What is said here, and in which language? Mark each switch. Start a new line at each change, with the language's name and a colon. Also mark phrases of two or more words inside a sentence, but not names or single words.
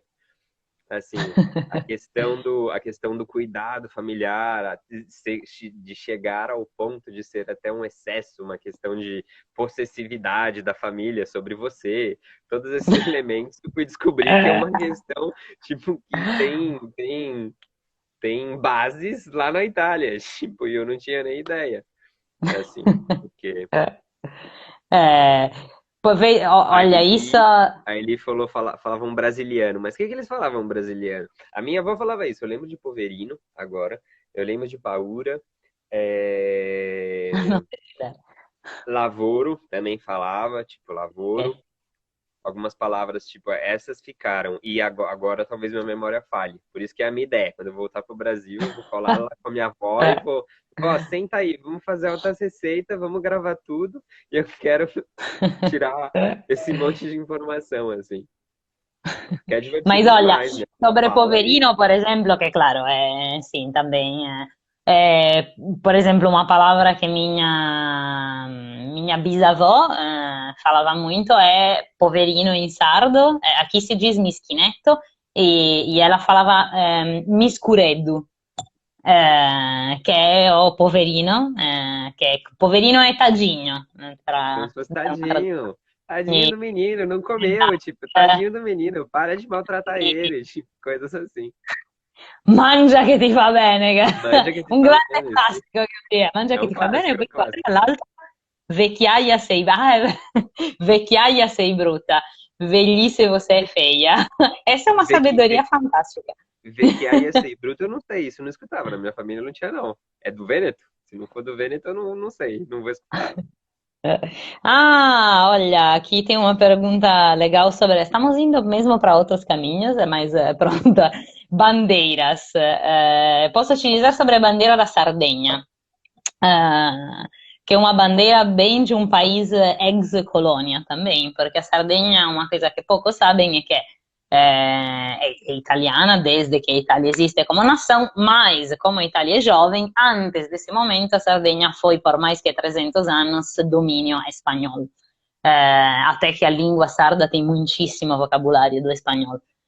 Portuguese: Assim, a questão do cuidado familiar, de chegar ao ponto de ser até um excesso, uma questão de possessividade da família sobre você, todos esses elementos, eu fui descobrir que é uma questão, tipo, que tem bases lá na Itália, tipo, e eu não tinha nem ideia, assim, porque Eh, a olha, isso. Eli, a Eli falava um brasiliano, mas o que que eles falavam brasiliano? A minha avó falava isso, eu lembro de Poverino, agora, eu lembro de Paura,
Italian: Non ti ridere.
Portuguese: Lavoro também falava, tipo, Ok. lavoro, algumas palavras, tipo, essas ficaram, e agora talvez minha memória falhe, por isso que é a minha ideia, quando eu voltar pro Brasil, eu vou falar lá com a minha avó e vou, ó, senta aí, vamos fazer outras receitas, vamos gravar tudo, e eu quero tirar esse monte de informação, assim. Que é Mas divertido olha, demais, né? sobre Fala e. poverino, por exemplo, que claro, sim, também. Por exemplo, uma palavra que minha bisavó falava muito é poverino em sardo. Aqui se diz mischinetto, e ela falava miscuredo,
Italian: che è
Portuguese: o poverino,
Italian: che poverino è
Portuguese: tadinho, Como para se fosse dar uma traduzione. tadinho. Tadinho do menino, não comeu, tipo, Eh, tadinho do menino, para de maltratar e- ele, tipo, coisas assim.
Italian: Mangia che ti fa bene,
Portuguese: Manja que te
Italian: un
Portuguese: fala
Italian: grande bene, sì. classico che dire, mangia
Portuguese: É
Italian: che
Portuguese: um
Italian: ti fa bene, e
Portuguese: clássico, é um
Italian: poi qua,
Portuguese: clássico.
Italian: tra l'altro, vecchiaia sei, vecchiaia sei bruta,
Portuguese: velhice você é feia. Essa é uma Vê que, sabedoria vê, fantástica. vê que aí ia bruto, eu não sei, isso eu não escutava, na minha família não tinha, não. É do Vêneto? Se não for do Vêneto, eu não sei, não vou escutar. Ah, olha, aqui tem uma pergunta legal sobre. Estamos indo mesmo para outros caminhos, mas pronto. bandeiras. Posso te dizer sobre a bandeira da Sardenha,
Italian: che è una bandiera ben di un paese ex colonia
Portuguese: também, porque a Sardenha, uma coisa que poucos sabem é que é italiana desde que a Itália existe como nação, mas como a Itália é jovem, antes desse momento a Sardenha foi por mais que 300 anos domínio espanhol. Até que a língua sarda tem muitíssimo vocabulário do espanhol.